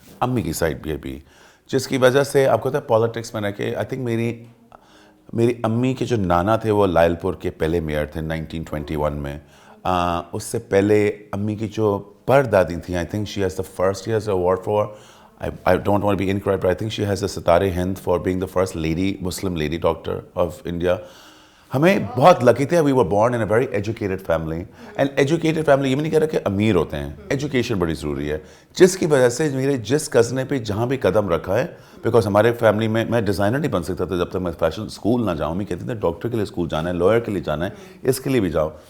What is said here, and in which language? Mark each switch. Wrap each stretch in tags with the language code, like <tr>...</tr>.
<ur>امی کی سائڈ بھی ابھی, جس کی وجہ سے آپ کو پتہ ہے پالیٹکس میں رہ کے آئی تھنک میری امی کے جو نانا تھے وہ لائل پور کے پہلے میئر تھے 1921 میں. اس سے پہلے امی کی جو پردادی تھیں</ur> <en>I think she has the first years award for I don't want to be incorrect, but I think she has a Satare Hind for being the first lady, Muslim lady doctor of India.</en> <ur>ہمیں بہت لکی تھے.</ur> <en>We were born in a very educated family.</en> <ur>And educated family یہ بھی نہیں کہہ رہا کہ امیر ہوتے ہیں, ایجوکیشن بڑی ضروری ہے, جس کی وجہ سے میرے جس کزن نے بھی جہاں بھی قدم رکھا ہے, بیکاز ہمارے فیملی میں ڈیزائنر نہیں بن سکتا تھا جب تک میں فیشن اسکول نہ جاؤں. میں کہتے تھے ڈاکٹر کے لیے اسکول جانا ہے, لائر کے لیے جانا ہے, اس کے لیے بھی جاؤ.</ur>